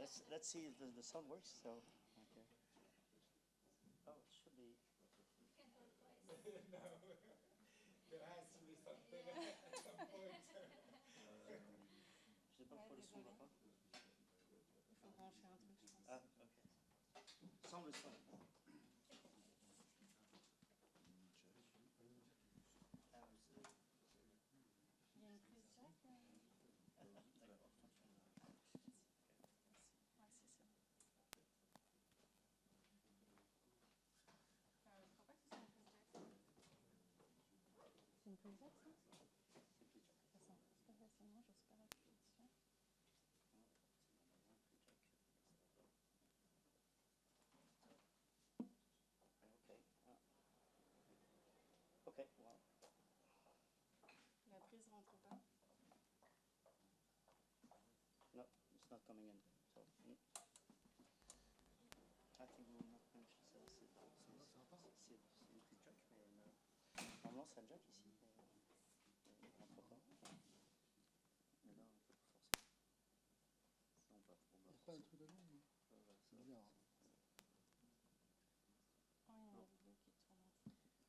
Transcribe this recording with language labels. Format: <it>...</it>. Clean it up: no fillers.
<en>Let's see if the sound works. So, okay. Oh, it should be. No, there has to be something at some point.</en> <fr>Je sais pas pourquoi le son va pas. Il faut brancher un truc, je pense. Ah, ok. Sans le son. Il y a une prise directe. C'est une prise directe, ça? Ça s'impose pas facilement, j'ose pas appuyer dessus.</fr> <en>Okay, wow.</en> <fr>La prise rentre pas.</fr> <en>No, it's not coming in. So, I think we will not mention ça.</en> <fr>C'est une prise jack, mais normalement c'est un jack ici. Mais il rentre pas. Mais là, on peut forcer. On va Il n'y a pas un truc dedans, mais c'est bizarre. Oh, il y a une vidéo qui tourne.</fr>